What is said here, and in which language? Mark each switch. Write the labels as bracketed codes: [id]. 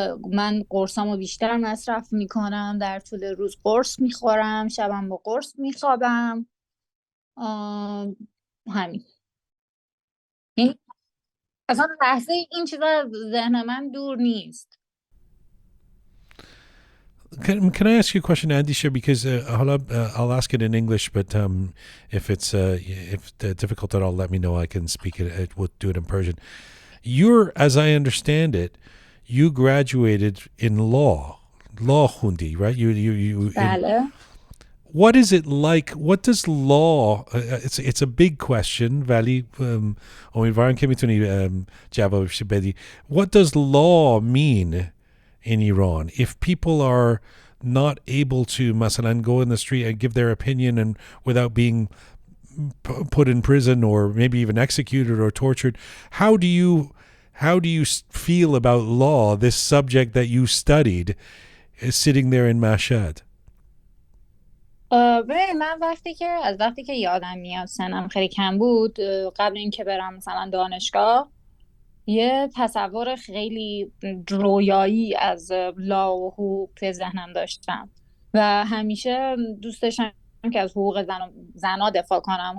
[fa] من قرصامو بیشتر مصرف میکنم، در طول روز قرص میخورم، شبم با قرص میخوابم. همین، یعنی اصلا لحظه این چیزا از ذهن من دور نیست. [en] Can I ask you a question, Andisha? Because I'll ask it in English, but if it's difficult at all, let me know. I can speak it. We'll do it in Persian. As I understand it, you graduated in law [fa] khundi, [en] right? You. What is it like? What does law? It's a big question. [fa] Vali, [en] what does law mean in Iran? If people are not able to, [fa] masalan, [en] go in the street and give their opinion and without being put in prison or maybe even executed or tortured, how do you feel about law, this subject that you studied, is sitting there in Mashhad? [fa] من وقتی که یادم میاد سنم خیلی کم بود، قبل اینکه برم مثلا دانشگاه، یه تصور خیلی رویایی از لا و حقوق توی ذهنم داشتم و همیشه دوست داشتم که از حقوق زنا دفاع کنم.